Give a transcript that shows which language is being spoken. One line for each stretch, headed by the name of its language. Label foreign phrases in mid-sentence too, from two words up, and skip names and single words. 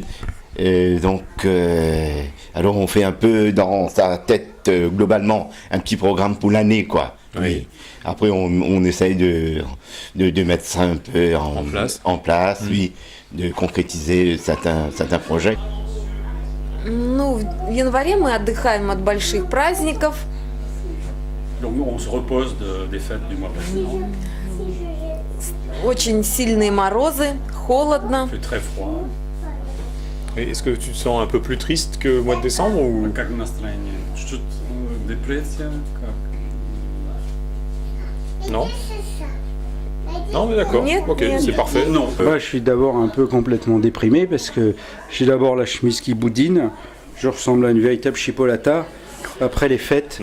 French: Et donc, alors on fait un peu dans sa tête, globalement, un petit programme pour l'année, quoi. Oui. Après, on essaye de mettre ça un peu en place, oui, de concrétiser certains projets.
Russian: Ну, в январе мы отдыхаем от больших праздников.
French: Donc nous, on se repose des fêtes du mois précédent.
Russian: Очень сильные морозы, холодно.
French: Il fait très froid. Et est-ce que tu te sens un peu plus triste que le mois de décembre ou...
Russian: Как настроение? Чуть dépression?
French: Non. Non, mais d'accord. Ok, c'est parfait. Non. Moi, je suis d'abord un peu complètement déprimé parce que j'ai d'abord la chemise qui boudine. Je ressemble à une véritable chipolata après les fêtes.